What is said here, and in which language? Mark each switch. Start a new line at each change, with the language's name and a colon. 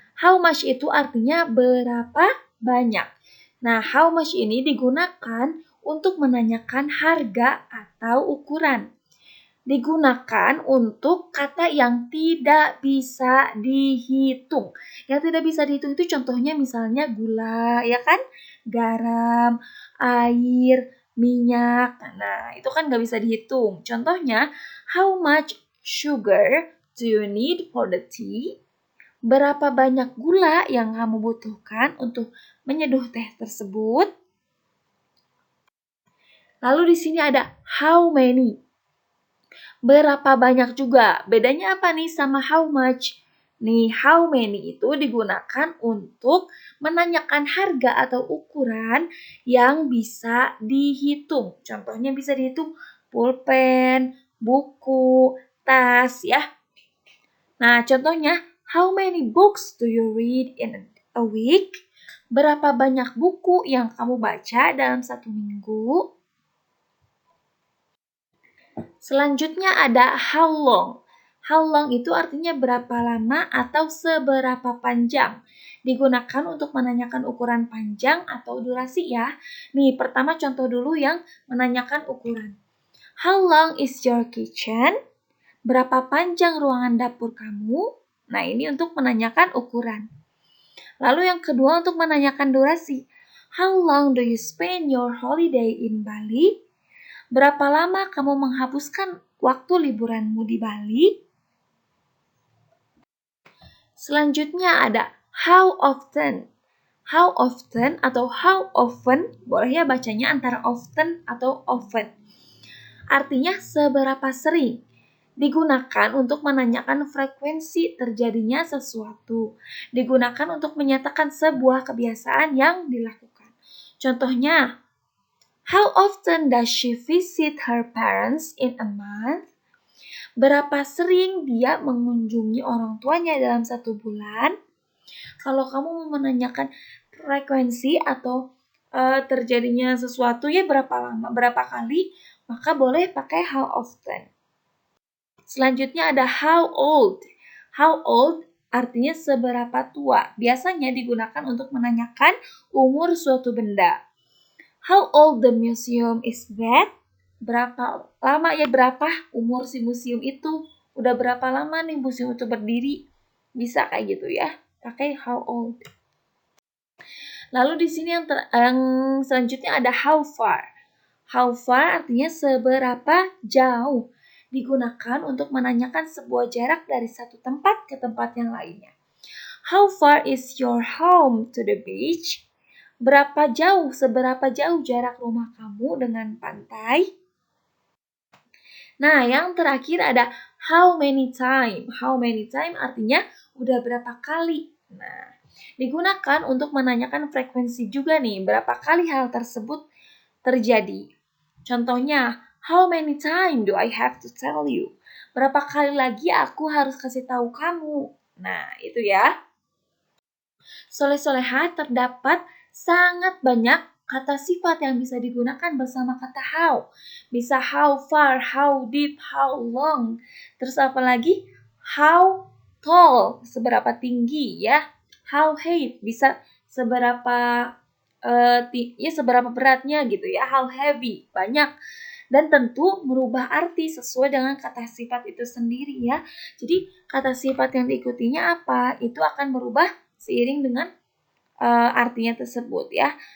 Indonesian: How much itu artinya berapa banyak. Nah, how much ini digunakan untuk menanyakan harga atau ukuran. Digunakan untuk kata yang tidak bisa dihitung. Yang tidak bisa dihitung itu contohnya misalnya gula, ya kan? Garam, air, minyak. Nah, itu kan nggak bisa dihitung.
English: Contohnya, how much sugar do you need for the tea?
Indonesian: Berapa banyak gula yang kamu butuhkan untuk menyeduh teh tersebut? Lalu di sini ada how many. Berapa banyak juga. Bedanya apa nih sama how much? Nih, how many itu digunakan untuk menanyakan harga atau ukuran yang bisa dihitung. Contohnya bisa dihitung pulpen, buku, tas ya. Nah, contohnya,
English: how many books do you read in a week?
Indonesian: Berapa banyak buku yang kamu baca dalam satu minggu? Selanjutnya ada how long. How long itu artinya berapa lama atau seberapa panjang. Digunakan untuk menanyakan ukuran panjang atau durasi ya. Nih, pertama contoh dulu yang menanyakan ukuran.
English: How long is your kitchen?
Indonesian: Berapa panjang ruangan dapur kamu? Nah, ini untuk menanyakan ukuran. Lalu yang kedua untuk menanyakan durasi.
English: How long do you spend your holiday in Bali?
Indonesian: Berapa lama kamu menghapuskan waktu liburanmu di Bali? Selanjutnya ada how often. How often atau how often, boleh ya bacanya antara often atau often. Artinya seberapa sering. Digunakan untuk menanyakan frekuensi terjadinya sesuatu. Digunakan untuk menyatakan sebuah kebiasaan yang dilakukan.
English: Contohnya, how often does she visit her parents in a month?
Indonesian: Berapa sering dia mengunjungi orang tuanya dalam satu bulan? Kalau kamu mau menanyakan frekuensi atau terjadinya sesuatu ya berapa lama, berapa kali, maka boleh pakai how often. Selanjutnya ada how old. How old artinya seberapa tua. Biasanya digunakan untuk menanyakan umur suatu benda.
English: How old the museum is that?
Indonesian: Berapa lama ya, berapa umur si museum itu? Udah berapa lama nih museum itu berdiri? Bisa kayak gitu ya, pakai how old. Lalu di sini yang selanjutnya ada how far. How far artinya seberapa jauh. digunakan untuk menanyakan sebuah jarak dari satu tempat ke tempat yang lainnya.
English: How far is your home to the beach?
Indonesian: Seberapa jauh jarak rumah kamu dengan pantai? Nah, yang terakhir ada how many time. How many time artinya udah berapa kali. Nah, digunakan untuk menanyakan frekuensi juga nih, berapa kali hal tersebut terjadi.
English: Contohnya, how many time do I have to tell you?
Indonesian: Berapa kali lagi aku harus kasih tahu kamu? Nah, itu ya. Soleh-soleha terdapat sangat banyak kata sifat yang bisa digunakan bersama kata how. Bisa how far, how deep, how long. Terus apa lagi? How tall, seberapa tinggi ya. How high, bisa seberapa seberapa beratnya gitu ya. How heavy, banyak. Dan tentu merubah arti sesuai dengan kata sifat itu sendiri ya. Jadi kata sifat yang diikutinya apa? Itu akan berubah seiring dengan artinya tersebut ya.